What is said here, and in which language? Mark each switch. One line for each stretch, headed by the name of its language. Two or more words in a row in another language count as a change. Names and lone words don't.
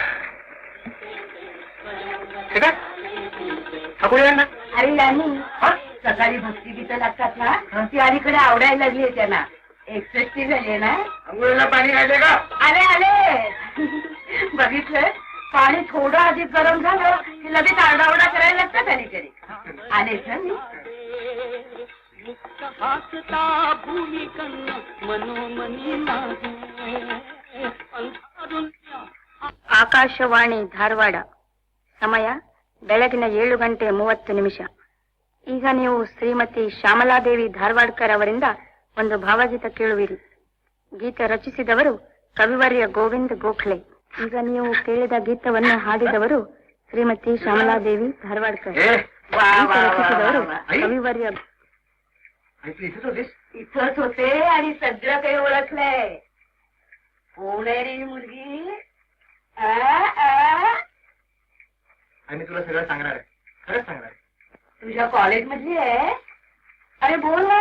Marathi: अरे नानी, सकाळी भक्तिगीत लागतात ना, ती अलीकडे आवडायला लागली आहे त्यांना. 61 झाली ना. अंघोळीला पाणी आले का? आले आले. बघितलं, पाणी थोडं अधिक गरम झालं की लगेच आरडाओरडा करायला लागतात अलीकडे. आले सर मी.
Kannada: ಆಕಾಶವಾಣಿ ಧಾರವಾಡ. ಸಮಯ ಬೆಳಗಿನ 7:30 ಈಗ ನೀವು ಶ್ರೀಮತಿ ಶ್ಯಾಮಲಾದೇವಿ ಧಾರವಾಡ್ಕರ್ ಅವರಿಂದ ಒಂದು ಭಾವಗೀತ ಕೇಳುವಿರಿ. ಗೀತ ರಚಿಸಿದವರು ಕವಿವರ್ಯ ಗೋವಿಂದ ಗೋಖಲೆ. ಈಗ ನೀವು ಕೇಳಿದ ಗೀತವನ್ನು ಹಾಡಿದವರು ಶ್ರೀಮತಿ ಶ್ಯಾಮಲಾದೇವಿ ಧಾರವಾಡ್ಕರ್. ಗೀತ ರಚಿಸಿದವರು ಕವಿವರ್ಯ.
Marathi: इथंच होते आणि सगळं काही ओळखलंय. पुणेरी मुलगी. आम्ही तुला सगळं सांगणार आहे, खरंच सांगणार आहे. तुझ्या कॉलेज मधली आहे. अरे बोल ना.